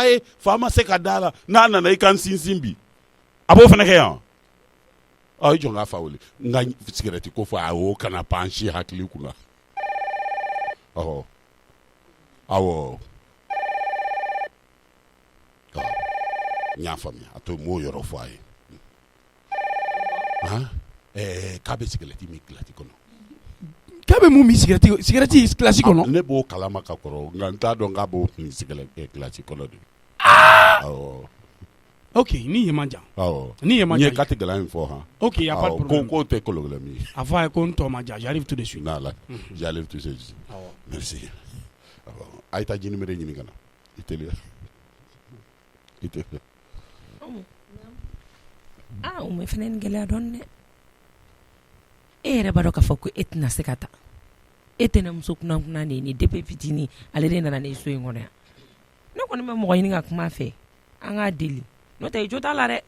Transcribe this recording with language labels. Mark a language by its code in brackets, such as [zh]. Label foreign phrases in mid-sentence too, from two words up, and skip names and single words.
[bm] ye fa ma se ka da la n'a nana i ka n sinsin bi a b'o fana kɛ yan i jɔ n k'a fa wele n ka sigɛrɛti ko fɔ a y'o kana pan si hakili kunna awɔ n y'a faamuya a to m'o yɔrɔ fɔ a ye k'a bɛ sigɛrɛti min kilasi kɔnɔ k'a bɛ mun min sigɛrɛti kilasi kɔnɔ ne b'o kalama ka kɔrɔ nka n t'a dɔn k'a b'o min kilasi kɔnɔ de awɔ ok ni ye man jan ni ye man jan n ye kati gɛlɛya min fɔ han [fr] ok y a pas de problème [bm] k'o tɛ kolokolo min ye a fɔ a ye ko n tɔ ma jan [fr] j'arrive tout de suite [bm] n'ala [fr] j'arrive tout de suite merci [bm] a ye taa jinimere ɲini ka na i teliya o ma fana ni gɛlɛya dɔɔni dɛ e yɛrɛ b'a dɔn k'a fɔ ko e tɛna se ka taa e tɛ ne muso kunna de ye ni depuis fitinin ale de nana ne so in kɔnɔ yan ne kɔni bɛ mɔgɔ ɲini ka kuma fɛ an k'a deli n'o tɛ i jo t'a la dɛ